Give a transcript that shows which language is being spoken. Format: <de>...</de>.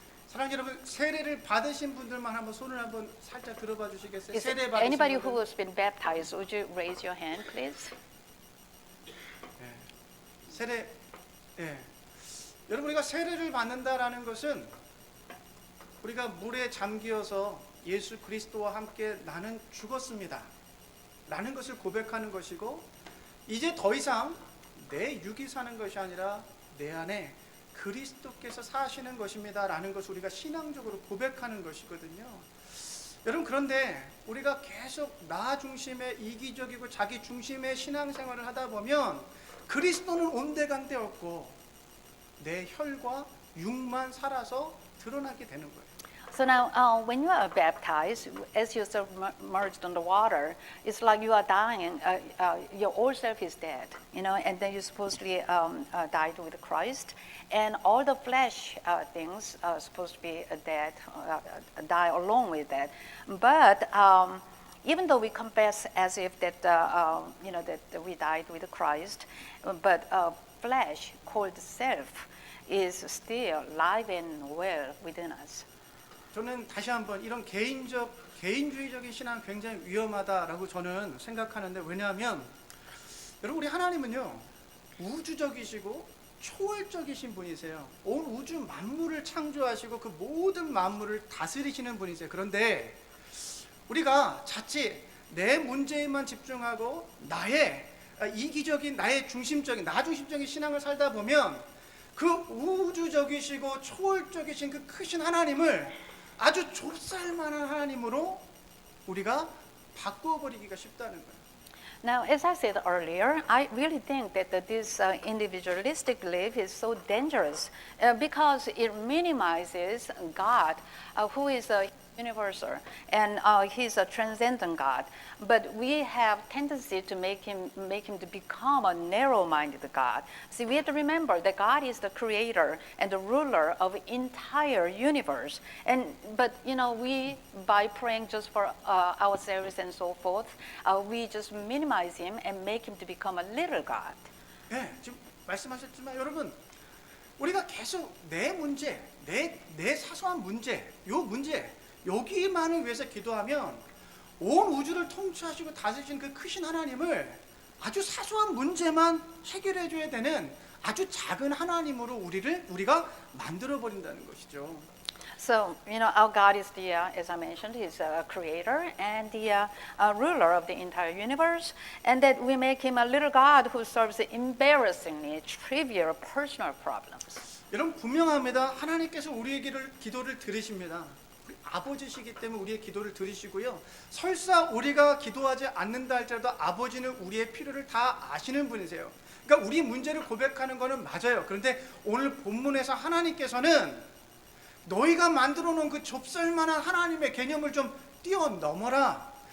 <ko>사랑하는 여러분, 세례를 받으신 분들만 한번 손을 한번 살짝 들어봐 주시겠어요?</ko> <en>Is</en> <ko>세례</ko> <en>there anybody</en> <ko>받으신</ko> <en>who</en> <ko>분들.</ko> <en>has been baptized? Would you raise your hand, please?</en> <ko>세례, 예. 여러분 우리가 세례를 받는다라는 것은 우리가 물에 잠기어서 예수 그리스도와 함께 나는 죽었습니다. 라는 것을 고백하는 것이고 이제 더 이상 내 육이 사는 것이 아니라 내 안에 그리스도께서 사시는 것입니다. 라는 것을 우리가 신앙적으로 고백하는 것이거든요. 여러분 그런데 우리가 계속 나 중심의 이기적이고 자기 중심의 신앙생활을 하다 보면 그리스도는 온데간데 없고 내 혈과 육만 살아서 드러나게 되는 거예요.</ko> <en>So now, when you are baptized, as you're submerged in the water, it's like you are dying. Your old self is dead, and then you supposedly died with Christ, and all the flesh things are supposed to be dead, die along with that. But even though we confess as if that that we died with Christ, but flesh called self is still alive and well within us.</en> <ko>저는 다시 한번 이런 개인주의적인 신앙 굉장히 위험하다라고 저는 생각하는데 왜냐하면 여러분 우리 하나님은요 우주적이시고 초월적이신 분이세요. 온 우주 만물을 창조하시고 그 모든 만물을 다스리시는 분이세요. 그런데 우리가 자칫 내 문제에만 집중하고 나의 이기적인 나의 중심적인 나 중심적인 신앙을 살다 보면 그 우주적이시고 초월적이신 그 크신 하나님을 아주 좁쌀만한 하나님으로 우리가 바꿔버리기가 쉽다는 거예요.</ko> <en>Now, as I said earlier, I really think that this individualistic belief is so dangerous because it minimizes God, who is a universal, and He's a transcendent God. But we have tendency to make him to become a narrow-minded God. See, we have to remember that God is the creator and the ruler of the entire universe. But we, by praying just for ourselves and so forth, we just minimize Him and make Him to become a little God.</en> <ko>네, 지금 말씀하셨지만 여러분 우리가 계속 내 문제, 내 사소한 문제, 요 문제 여기만을 위해서 기도하면 온 우주를 통치하시고 다스리신 그 크신 하나님을 아주 사소한 문제만 해결해 줘야 되는 아주 작은 하나님으로 우리가 만들어 버린다는 것이죠.</ko> <en>So, our God is as I mentioned, He's a creator and the ruler of the entire universe, and that we make Him a little God who solves embarrassingly trivial personal problems.</en> <ko>여러분 분명합니다. 하나님께서 우리의 기도를 들으십니다. 아버지시기 때문에 우리의 기도를 들으시고요. 설사 우리가 기도하지 않는다 할지라도 아버지는 우리의 필요를 다 아시는 분이세요. 그러니까 우리 문제를 고백하는 것은 맞아요. 그런데 오늘 본문에서 하나님께서는 너희가 만들어 놓은 그 좁쌀만한 하나님의 개념을 좀 뛰어넘어라.</ko>